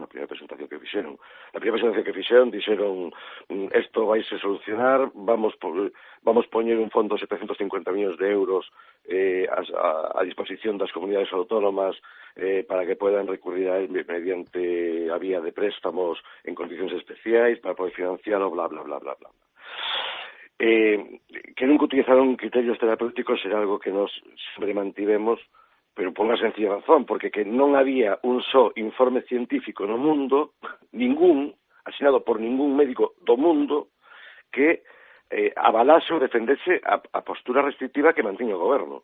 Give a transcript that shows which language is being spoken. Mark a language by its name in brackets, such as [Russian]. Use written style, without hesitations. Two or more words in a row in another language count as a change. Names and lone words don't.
[Galician] Na primeira presentación que fixeron. Na primeira presentación que fixeron, dixeron isto vai se solucionar, vamos poñer un fondo de 750 millóns de euros a disposición das comunidades autónomas para que [Spanish] puedan recurrir a él [Galician] mediante a vía de préstamos en condicións especiais para poder financiarlo, bla, bla, bla, bla, bla. Que nunca utilizaron criterios terapéuticos era algo que nos sempre mantivemos, pero por unha sencilla razón, porque que non había un só informe científico no mundo, ningún, asinado por ningún médico do mundo, que avalase ou defendese a postura restrictiva que mantiña o goberno.